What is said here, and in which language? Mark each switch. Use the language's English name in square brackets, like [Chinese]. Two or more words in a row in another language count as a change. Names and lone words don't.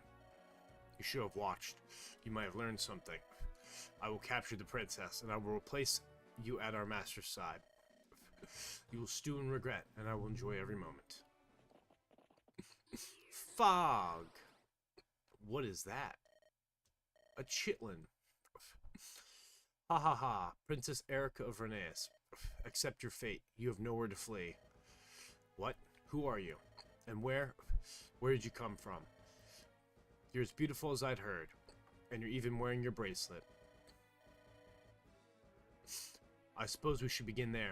[English] You should have watched. You might have learned something. I will capture the princess, and I will replace you at our master's side. You will stew in regret, and I will enjoy every moment. Fog! What is that? A chitlin. Ha ha ha, Princess Erica of Reneus. Accept your fate. You have nowhere to flee. What? Who are you? And where did you come from? You're as beautiful as I'd heard. And you're even wearing your bracelet. I suppose we should begin there.